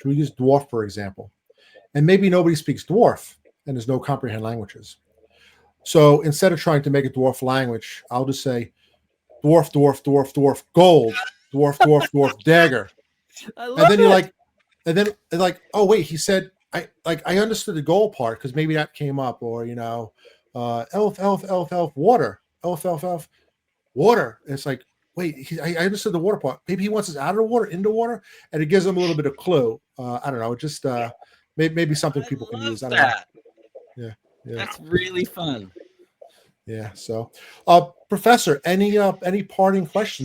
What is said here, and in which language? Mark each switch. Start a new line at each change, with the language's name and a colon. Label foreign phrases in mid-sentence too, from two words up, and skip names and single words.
English: We use dwarf, for example, and maybe nobody speaks dwarf and there's no comprehend languages. So instead of trying to make a dwarf language, I'll just say dwarf, dwarf, dwarf, dwarf, gold, dwarf, dwarf, dwarf, dagger. I And love then you're it. like, and then like, oh wait, he said I understood the gold part because maybe that came up, or elf, elf, elf, elf, water, elf, elf, elf, water. And it's like, wait, I understood the water part. Maybe he wants us out of the water, into water, and it gives them a little bit of clue. I don't know, just maybe something people can use. I don't know. that. Yeah, yeah, That's really fun. yeah. So, Professor, any parting questions?